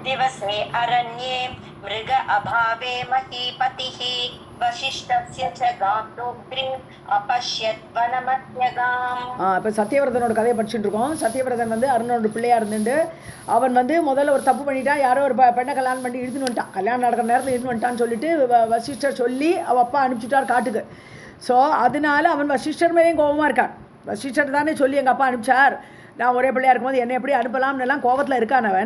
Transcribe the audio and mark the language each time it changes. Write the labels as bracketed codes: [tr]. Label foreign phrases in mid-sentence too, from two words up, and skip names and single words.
[sa] दिवसे अरण्ये मृग अभावे महीपतिः वसिष्ठस्य च गान्तोग्रीम् अपश्यत् वनमध्यगाम्. [ta] இப்போ சத்யவிரதனோட கதையை படிச்சுட்டு இருக்கோம். சத்யவிரதன் வந்து அருணோட பிள்ளையா இருந்துட்டு அவன் வந்து முதல்ல ஒரு தப்பு பண்ணிட்டான். யாரோ ஒரு பெண்ணை கல்யாணம் பண்ணி இழுத்துன்னு வந்துட்டான். கல்யாணம் நடக்கிற நேரத்தில் இழுத்துன்னு வந்துட்டான்னு சொல்லிட்டு வசிஷ்டர் சொல்லி அவள் அப்பா அனுப்பிச்சுட்டார் காட்டுக்கு. ஸோ அதனால அவன் வசிஷ்டர் மேலேயும் கோபமாக இருக்கான். வசிஷ்டர் தானே சொல்லி எங்கள் அப்பா அனுப்பிச்சார், நான் ஒரே பிள்ளையாக இருக்கும்போது என்னை எப்படி அனுப்பலாம்னு எல்லாம் கோபத்தில் இருக்கான் அவன்.